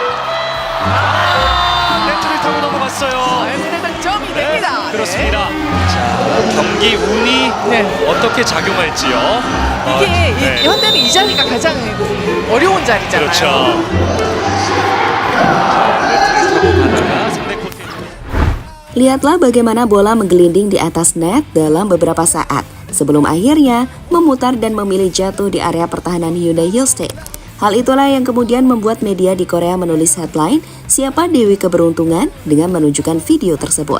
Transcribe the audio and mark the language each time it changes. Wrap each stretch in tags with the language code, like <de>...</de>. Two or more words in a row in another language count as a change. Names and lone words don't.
<ko>네트를 타고 넘어갔어요. 여기는 득점이 됩니다. 그렇습니다. 자, 경기 운이 네. 어떻게 작용할지요. 이게 네. 현대는 이 자리가 가장 어려운 자리잖아요. 그렇죠. 자, 네트를 타고 가다가 상대 코트.</ko> <id>Lihatlah bagaimana bola menggelinding di atas net dalam beberapa saat sebelum akhirnya memutar dan memilih jatuh di area pertahanan Hyundai Hillstate. Hal itulah yang kemudian membuat media di Korea menulis headline "Siapa Dewi Keberuntungan" dengan menunjukkan video tersebut.</id>